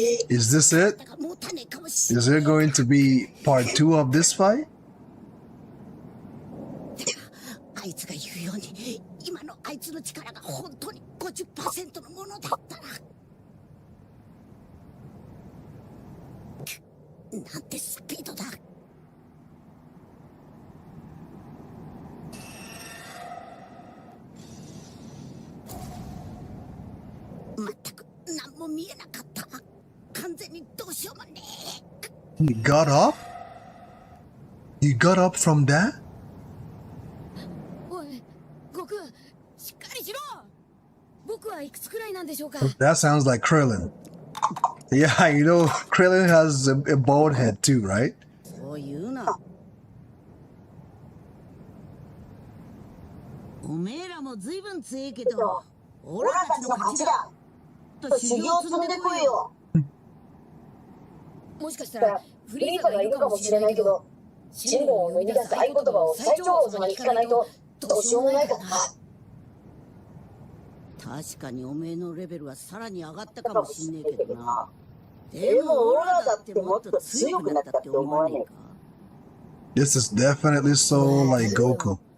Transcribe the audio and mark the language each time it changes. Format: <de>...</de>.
<en>Is this it? Is there going to be part 2 of this fight?</en> <ja>あいつが言うように今のあいつの力が本当に 50% のものだったらなんてスピードだ。全く何も見えなかった。完全にどうしようもねえ。</ja> <en>He got up? He got up from that?</en> <ja>おい、悟空、しっかりしろ。僕はいくつくらいなんでしょうか。</ja> <en>That sounds like Krillin. Yeah, you know, Krillin has a bald head too, right?</en> <ja>そう言うな。おめえらもずいぶん強いけど、オラたちの勝ちだ。修行を積んでこいよ。もしかしたらフリーザがいるかもしれないけど、シンボを生み出す合言葉を最長老様に聞かないとどうしようもないかな。確かにおめえのレベルはさらに上がったかもしんねえけどな。でもオラだってもっと強くなったって思わねえか。</ja> <en>This is definitely so like Goku.</en>